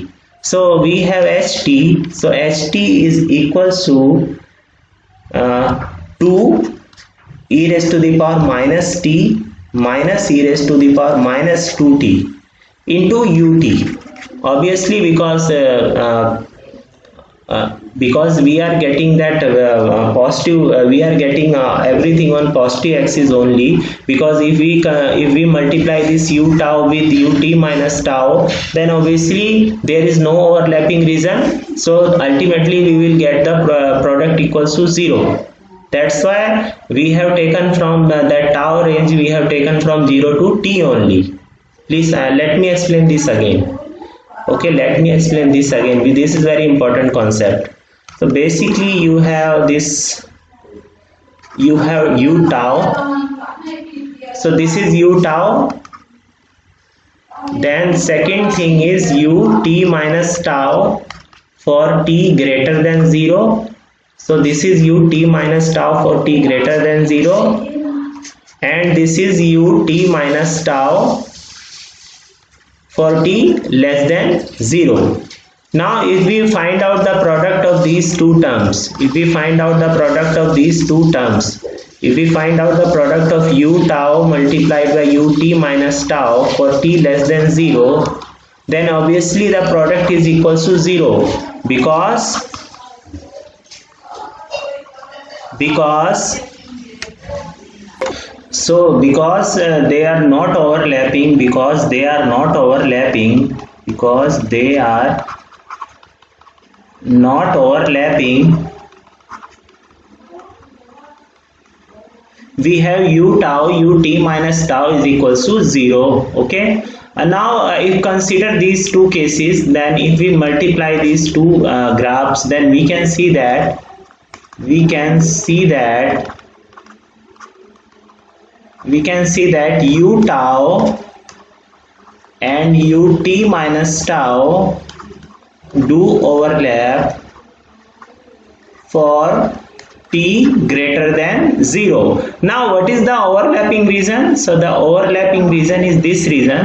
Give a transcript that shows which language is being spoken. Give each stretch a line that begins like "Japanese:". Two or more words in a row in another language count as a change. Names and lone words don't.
English: So we have ht, so ht is equals to 2 e raised to the power minus t minus e raised to the power minus 2t into ut. Obviously because we are getting that positive, we are getting everything on positive axis only, because if we multiply this u tau with ut minus tau, then obviously there is no overlapping region, so ultimately we will get the product equals to 0. That's why we have taken from that tau range, we have taken from 0 to t only. Please let me explain this again. Okay, let me explain this again. This is very important concept. So basically you have this, you have u tau, so this is u tau, then second thing is ut minus tau for t greater than 0. So this is ut minus tau for t greater than 0, and this is ut minus tau for t less than 0. Now if we find out the product of these two terms, if we find out the product of these two terms, if we find out the product of u tau multiplied by ut minus tau for t less than 0, then obviously the product is equals to 0, because they are not overlapping, because they are not overlapping, we have u tau ut minus tau is equals to 0. Okay, and now if consider these two cases, then if we multiply these two graphs, then we can see that u tau and ut minus tau do overlap for t greater than 0. Now what is the overlapping region? So the overlapping region is this region.